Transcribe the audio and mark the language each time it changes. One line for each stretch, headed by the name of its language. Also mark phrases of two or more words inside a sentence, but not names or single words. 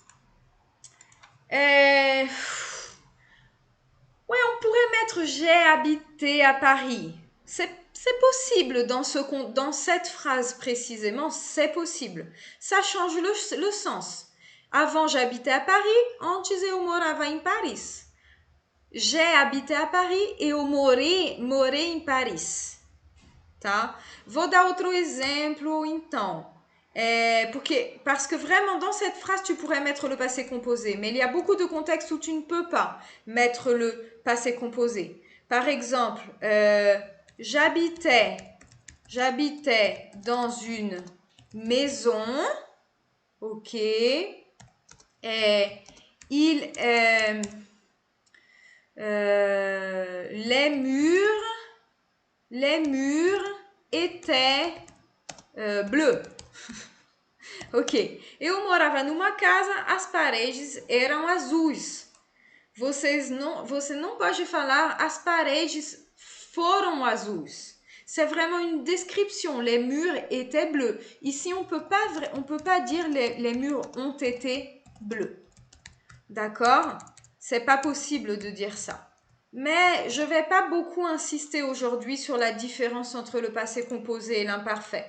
French: Ouais, on pourrait mettre j'ai habité à Paris. C'est possible dans cette phrase précisément, c'est possible. Ça change le sens. Avant, j'habitais à Paris,
Portuguese: antes eu morava em Paris.
French: J'ai habité à Paris
Portuguese: e eu morei em Paris. Tá? Vou dar outro exemplo, então.
French: Parce que vraiment, dans cette phrase, tu pourrais mettre le passé composé. Mais il y a beaucoup de contextes où tu ne peux pas mettre le passé composé. Par exemple, j'habitais dans une maison. Ok. Les murs étaient bleus. Ok.
Portuguese: Eu morava numa casa, as paredes eram azuis. Você não pode falar as paredes foram azuis.
French: C'est vraiment une description. Les murs étaient bleus. Ici, on peut pas dire les murs ont été bleus. D'accord? C'est pas possible de dire ça. Mais je vais pas beaucoup insister aujourd'hui sur la différence entre le passé composé et l'imparfait.